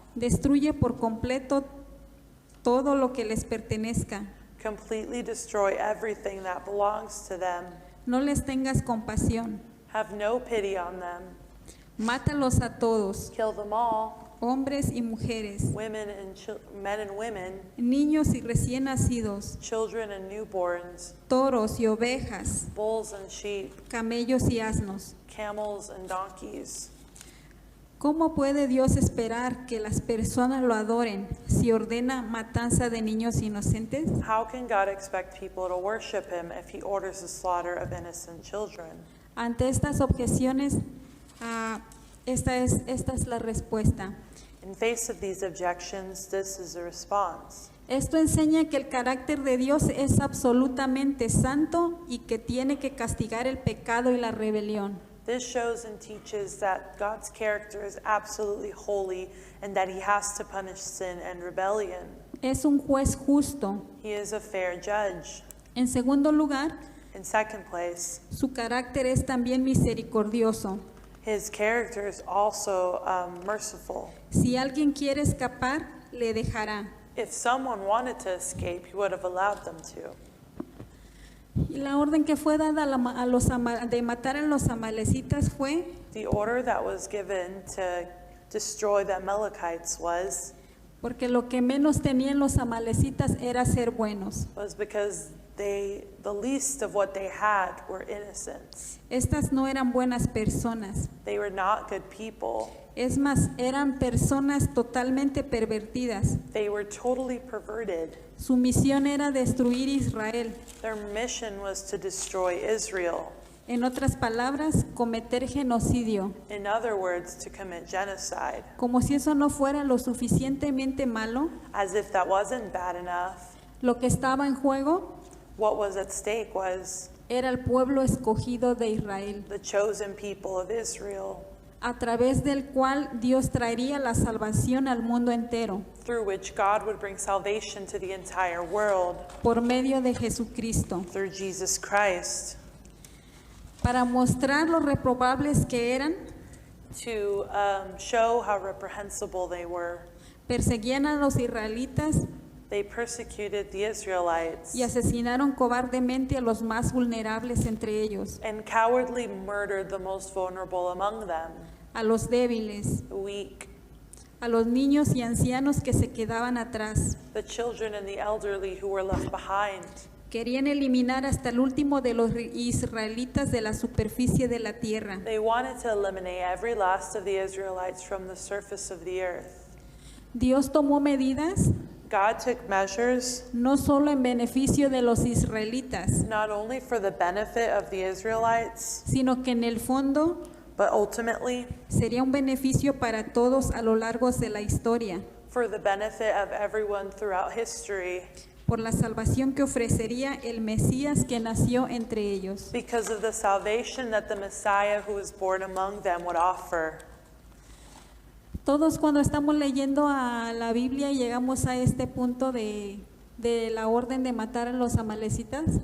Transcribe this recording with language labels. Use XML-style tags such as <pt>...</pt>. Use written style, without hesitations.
<es>Destruye por completo todo lo que les pertenezca.</es> <en>Completely destroy everything that belongs to them.</en> <es>No les tengas compasión.</es> <en>Have no pity on them.</en> <es>Mátalos a todos,</es> <en>Kill them all,</en> <es>hombres y mujeres,</es> <en>women and men and women,</en> <es>niños y recién nacidos,</es> <en>children and newborns,</en> <es>toros y ovejas,</es> <en>bulls and sheep,</en> <es>camellos y asnos.</es> <en>camels and donkeys.</en> <es>¿Cómo puede Dios esperar que las personas lo adoren si ordena matanza de niños inocentes?</es> <en>How can God expect people to worship him if he orders the slaughter of innocent children?</en> <es>Ante estas objeciones, esta es la respuesta.</es> <en>In face of these objections, this is the response.</en> <es>Esto enseña que el carácter de Dios es absolutamente santo y que tiene que castigar el pecado y la rebelión.</es> <en>This shows and teaches that God's character is absolutely holy and that he has to punish sin and rebellion.</en> <es>Es un juez justo.</es> <en>He is a fair judge.</en> <es>En segundo lugar,</es> <en>In second place,</en> <es>su carácter es también misericordioso.</es> <en>his character is also merciful.</en> <es>Si alguien quiere escapar, le dejará.</es> <en>If someone wanted to escape, he would have allowed them to.</en> <es>Y la orden que fue dada de matar a los amalecitas fue</es> <en>The order that was given to destroy the Amalekites was</en> <es>porque lo que menos tenían los amalecitas era ser buenos.</es> <en>because the least of what they had were innocents.</en> <es>Estas no eran buenas personas.</es> <en>They were not good people.</en> <es>Es más, eran personas totalmente pervertidas.</es> <en>They were totally perverted.</en> <es>Su misión era destruir Israel.</es> <en>Their mission was to destroy Israel.</en> <es>En otras palabras, cometer genocidio.</es> <en>In other words, to commit genocide.</en> <es>Como si eso no fuera lo suficientemente malo,</es> <en>As if that wasn't bad enough,</en> <es>lo que estaba en juego</es> <en>what was at stake was</en> <es>era el pueblo escogido de Israel,</es> <en>the chosen people of Israel,</en> <es>a través del cual Dios traería la salvación al mundo entero,</es> <en>through which God would bring salvation to the entire world</en> <es>por medio de Jesucristo,</es> <en>through Jesus Christ,</en> <es>para mostrar lo reprobables que eran.</es> <en>to show how reprehensible they were.</en> <es>Perseguían a los israelitas</es> <en>They persecuted the Israelites</en> <es>y asesinaron cobardemente a los más vulnerables entre ellos,</es> <en>and cowardly murdered the most vulnerable among them,</en> <es>a los débiles,</es> <en>the weak,</en> <es>a los niños y ancianos que se quedaban atrás.</es> <en>the children and the elderly who were left behind.</en> <es>Querían eliminar hasta el último de los israelitas de la superficie de la tierra.</es> <en>They wanted to eliminate every last of the Israelites from the surface of the earth.</en> <es>Dios tomó medidas</es> <en>God took measures</en> <es>no solo en beneficio de los israelitas,</es> <en>not only for the benefit of the Israelites,</en> <es>sino que en el fondo</es> <en>but ultimately</en> <es>sería un beneficio para todos a lo largo de la historia,</es> <en>for the benefit of everyone throughout history,</en> <es>por la salvación que ofrecería el Mesías que nació entre ellos.</es> <en>because of the salvation that the Messiah who was born among them would offer.</en> <es>Todos cuando estamos leyendo a la Biblia y llegamos a este punto de de la orden de matar a los amalecitas.</es>